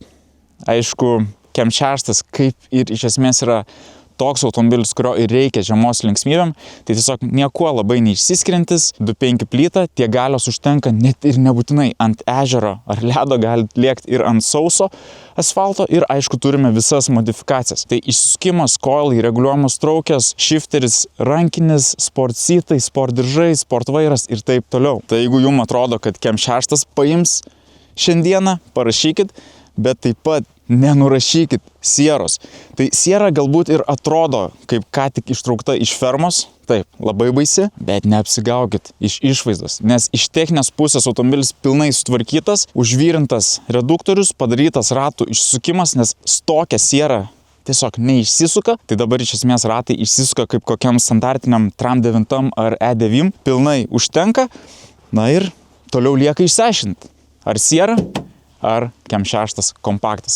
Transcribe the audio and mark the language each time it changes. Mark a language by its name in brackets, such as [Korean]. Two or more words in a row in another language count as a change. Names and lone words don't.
[Lithuanian] Aišku, Kem 6 kaip ir iš esmės yra toks automobilis, kurio ir reikia žiemos linksmybėm, tai tiesiog niekuo labai neišsiskiriantis, 2.5 plyta, tiek galios užtenka net ir nebūtinai ant ežero ar ledo, gali lėkti ir ant sauso asfalto ir aišku turime visas modifikacijas. Tai išsisukimas, coilai, reguliuojamos traukės, shifteris, rankinis, [English] sport seatai, [Lithuanian] sport diržai, sport vairas ir taip toliau. Tai jeigu jums atrodo, kad Kem 6 paims šiandieną, parašykit, bet taip pat nenurašykit Sieros. Tai Siera galbūt ir atrodo, kaip ką tik ištraukta iš fermos, taip, labai baisi, bet neapsigaukit iš išvaizdos, nes iš techninės pusės automobilis pilnai sutvarkytas, užvyrintas reduktorius, padarytas ratų išsukimas, nes stokia Siera tiesiog neišsisuka, tai dabar iš esmės ratai išsisuka kaip kokiam standartiniam Tram 9 ar E9, pilnai užtenka, na ir toliau lieka išsiaiškinti, ar Siera, ar Kem 6 kompaktas.